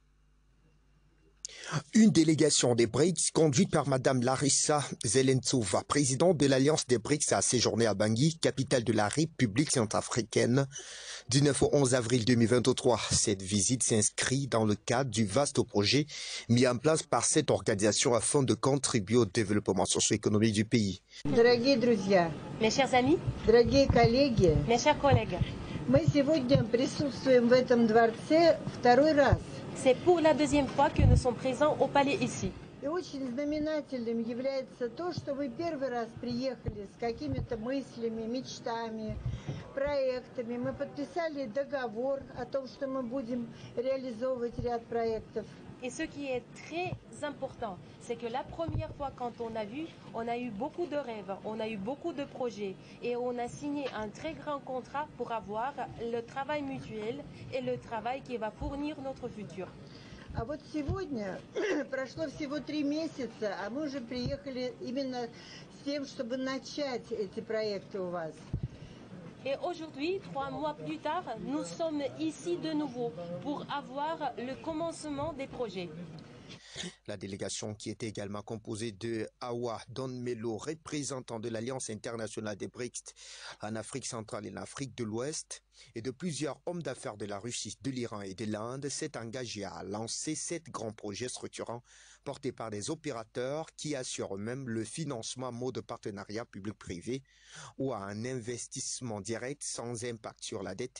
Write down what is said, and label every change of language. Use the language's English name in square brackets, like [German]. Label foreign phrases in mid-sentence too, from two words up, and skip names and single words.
[French] Une délégation des BRICS conduite par Madame Larissa Zelentsova, présidente de l'Alliance des BRICS, a séjourné à Bangui, capitale de la République centrafricaine, du 9 au 11 avril 2023. Cette visite s'inscrit dans le cadre du vaste projet mis en place par cette organisation afin de contribuer au développement socio-économique du pays. [Russian] Дорогие друзья, [French] mes chers amis, [Russian] дорогие коллеги, [French] mes chers collègues, [Russian] мы сегодня присутствуем в этом дворце второй раз. [French] C'est pour la deuxième fois que nous sommes présents au palais ici. [Russian] И очень знаменательным является то, что вы первый раз приехали с какими-то мыслями, мечтами, проектами. Мы подписали договор о том, что мы будем реализовывать ряд проектов. [French] Et ce qui est très important, c'est que la première fois quand on a eu beaucoup de rêves, on a eu beaucoup de projets et on a signé un très grand contrat pour avoir le travail mutuel et le travail qui va fournir notre futur. [Russian] А вот сегодня прошло всего 3 месяца, а мы уже приехали именно с тем, чтобы начать эти проекты у вас. [French] Et aujourd'hui, 3 mois plus tard, nous sommes ici de nouveau pour avoir le commencement des projets. La délégation qui était également composée de Awa Don Melo, représentant de l'Alliance internationale des BRICS en Afrique centrale et en Afrique de l'Ouest, et de plusieurs hommes d'affaires de la Russie, de l'Iran et de l'Inde, s'est engagée à lancer 7 grands projets structurants portés par des opérateurs qui assurent eux-mêmes le financement en mode partenariat public-privé ou à un investissement direct sans impact sur la dette.